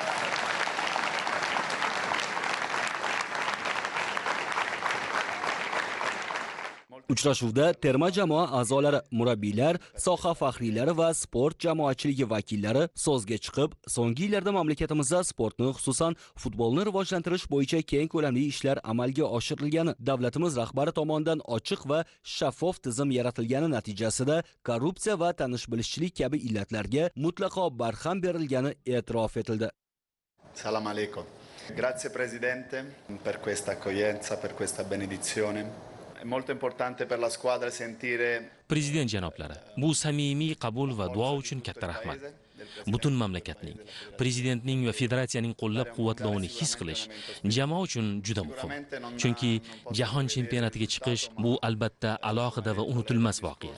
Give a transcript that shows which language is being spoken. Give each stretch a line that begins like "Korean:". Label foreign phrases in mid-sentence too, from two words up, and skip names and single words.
Uzbek: Uchrashuvda terma jamoa a'zolari, murabbiylar, soha faxriylari va sport jamoatchiligi vakillari so'zga chiqib, so'nggi yillarda mamlakatimizda sportni, xususan futbolni rivojlantirish bo'yicha keng ko'lamli ishlar amalga oshirilgani, davlatimiz rahbari tomonidan ochiq va shaffof tizim yaratilgani natijasida korrupsiya va tanish-bilishchilik kabi illatlarga mutlaqo barham berilgani e'tirof etildi.
Arabic: سلام عليكم.
Italian: Grazie Presidente per questa accoglienza, per questa benedizione. È molto importante per la squadra sentire
Uzbek: Prezident janoblari, bu samimiy qabul va duo uchun katta rahmat. Butun mamlakatning, prezidentning va federatsiyaning qo'llab-quvvatlovini his qilish jamoa uchun juda muhim. Chunki jahon chempionatiga chiqish bu albatta alohida va unutilmas voqea.